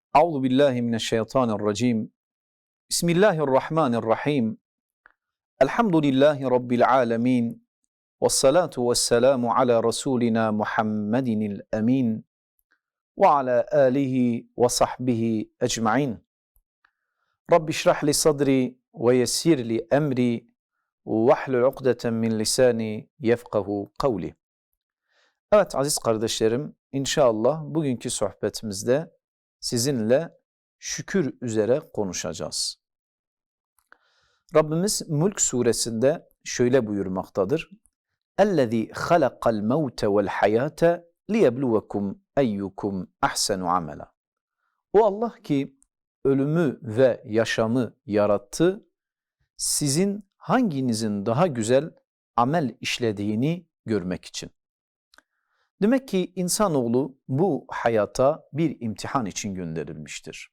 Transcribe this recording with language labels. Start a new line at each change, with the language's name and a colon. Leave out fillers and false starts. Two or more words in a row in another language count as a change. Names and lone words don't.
Arabic: أعوذ بالله من الشيطان الرجيم. بسم الله الرحمن الرحيم. الحمد لله رب العالمين. والصلاة والسلام على رسولنا محمد الأمين وعلى آله وصحبه أجمعين. رب اشرح لي صدري ويسر لي أمري واحلل عقدة من لساني يفقهوا قولي.
Turkish: Evet aziz kardeşlerim, inşallah bugünkü sohbetimizde sizinle şükür üzere konuşacağız. Rabbimiz Mülk suresinde şöyle buyurmaktadır.
Arabic: اَلَّذ۪ي خَلَقَ الْمَوْتَ وَالْحَيَاةَ لِيَبْلُوَكُمْ اَيُّكُمْ اَحْسَنُ عَمَلًا.
Turkish: O Allah ki ölümü ve yaşamı yarattı, sizin hanginizin daha güzel amel işlediğini görmek için. Demek ki insanoğlu bu hayata bir imtihan için gönderilmiştir.